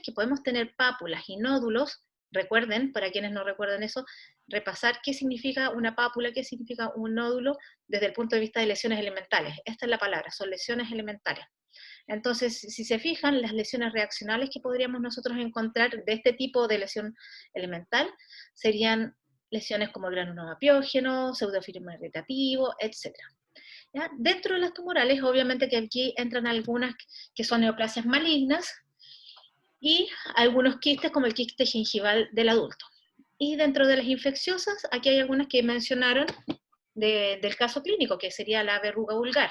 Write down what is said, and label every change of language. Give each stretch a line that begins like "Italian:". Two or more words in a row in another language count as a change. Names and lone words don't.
Spanish: Que podemos tener pápulas y nódulos. Recuerden, para quienes no recuerdan eso, repasar qué significa una pápula, qué significa un nódulo desde el punto de vista de lesiones elementales. Esta es la palabra, son lesiones elementales. Entonces, si se fijan, las lesiones reaccionales que podríamos nosotros encontrar de este tipo de lesión elemental serían lesiones como el granuloma piógeno, pseudofibroma irritativo, etc. ¿Ya? Dentro de las tumorales, obviamente que aquí entran algunas que son neoplasias malignas y algunos quistes como el quiste gingival del adulto. Y dentro de las infecciosas, aquí hay algunas que mencionaron del caso clínico, que sería la verruga vulgar.